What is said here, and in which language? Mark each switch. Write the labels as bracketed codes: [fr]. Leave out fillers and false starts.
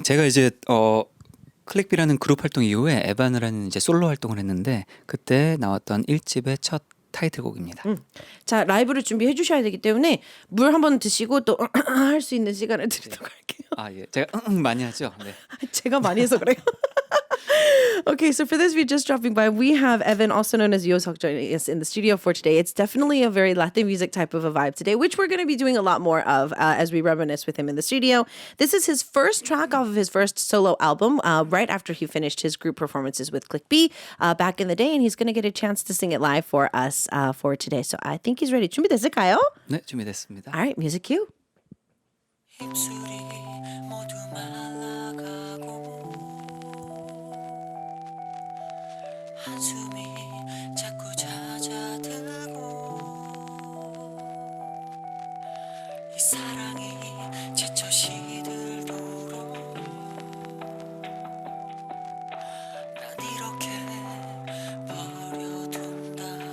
[ko] 제가 이제 클릭비라는 그룹 활동 이후에 에반이라는 이제 솔로 활동을 했는데 그때 나왔던 1집의 첫 타이틀곡입니다. 자, 라이브를 준비해 주셔야 되기 때문에 물 한번 드시고 또 할 수 있는 시간을 드리도록 할게요. 아 예, 제가 많이 하죠. 네. 제가 많이 해서 그래요. [en] Okay, so for those of you just dropping by, we have Evan, also known as Yosok, joining us in the studio for today. It's definitely a very Latin music type of a vibe today, which we're going to be doing a lot more of as we reminisce with him in the studio. This is his first track off of his first solo album, right after he finished his group performances with Click B back in the day, and he's going to get a chance to sing it live for us for today. So I think he's ready. [ko] 준비됐을까요? 네, 준비됐습니다. [en] All right, music cue. [ko] 입술이 모두 말라가고 한숨이 자꾸 잦아들고 이 사랑이 지쳐 시들도록 난 이렇게 버려둔다